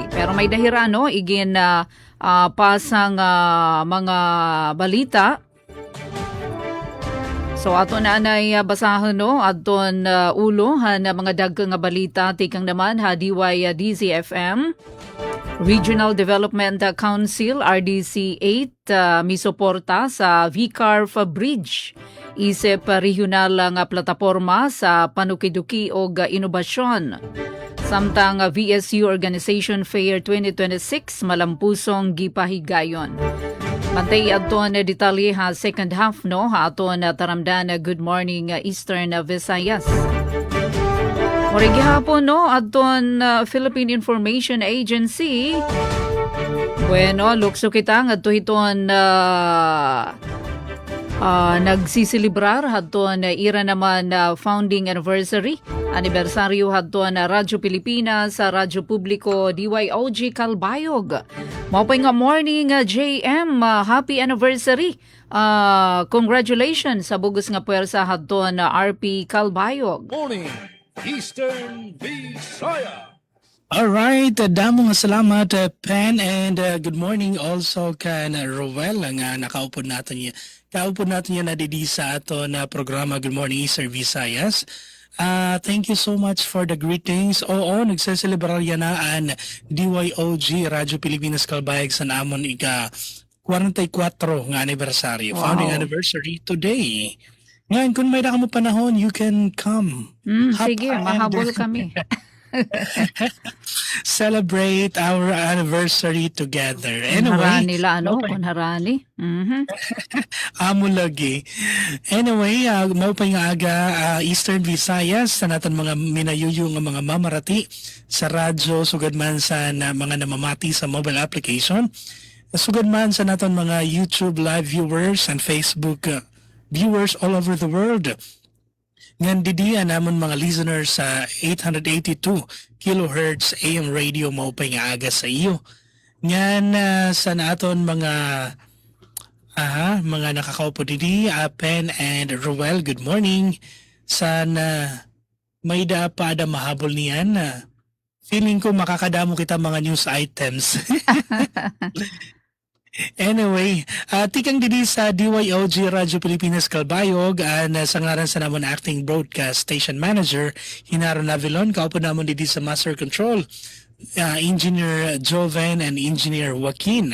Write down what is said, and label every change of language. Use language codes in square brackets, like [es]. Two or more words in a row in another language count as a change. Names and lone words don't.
[war] Pero may dahira igin pasang mga balita. So ato na anay basahan adton ulo na mga dagkang nga balita tikang naman DYDC-FM. [ceb] Regional Development Council RDC 8 misuporta sa VCARF Bridge. Isip regional nga plataporma sa panukiduki o inobasyon. Samtang VSU Organization Fair 2026 malampusong gipahigayon. [war] Mantay adton detalye [en] second half [war] aton taramdan Good Morning Eastern Visayas. Murag gihapon adton Philippine Information Agency. Bueno, lukso kita ngadto hiton nagsisilibrar hadton ira naman founding anniversary anibersaryo hadton Radyo Pilipinas sa Radyo Publiko DYOG Calbayog. Maupay nga morning JM, [en] happy anniversary. [war] Congratulations sa bugos nga puwersa hadton RP Calbayog. [en] Morning, Eastern Visayas. [war] Alright, damo nga salamat Pen, [en] and good morning also [war] kan Roel nga nakaupod natin niya. Kaupod natin niya na didi sa ato na programa Good Morning Eastern Visayas. [en] Thank you so much for the greetings. [war] Oo, nagseselebrar yan na ang DYOG Radyo Pilipinas Calbayog sa namon ika 44 nga anniversary, [en] founding anniversary today. [tl] Ngayon, kung may mo panahon, [en] you can come. Hop [war] Sige, [en] and- [war] mahabol kami. [en] Celebrate our anniversary together. Anyway, [war] Kunharani la, ano? [en] okay. [war] Kunharani. Amo lagi. Anyway, mao pa nga aga Eastern Visayas sa naton mga minayuyo nga mga mamarati sa radyo sugad man sa mga namamati sa mobile application. Sugad man sa naton mga [en] YouTube live viewers and Facebook viewers all over the world. [war] Ngan didiya namon mga listeners sa 882 kilohertz [en] AM radio [war] mao pa nga aga sa iyo. Ngan sa naton mga nakakaupo didi, Pen and Ruel, good morning. Sana may pa ada mahabol niyan. Feeling ko makakadamo kita mga [en] news items. [war] Anyway, tikang didi sa DYOG Radyo Pilipinas Calbayog sa ngaran sa namon [en] acting broadcast station manager [war] Hinaro Navilon, kaupo namon didi sa Master Control Engineer Joven and Engineer Joaquin.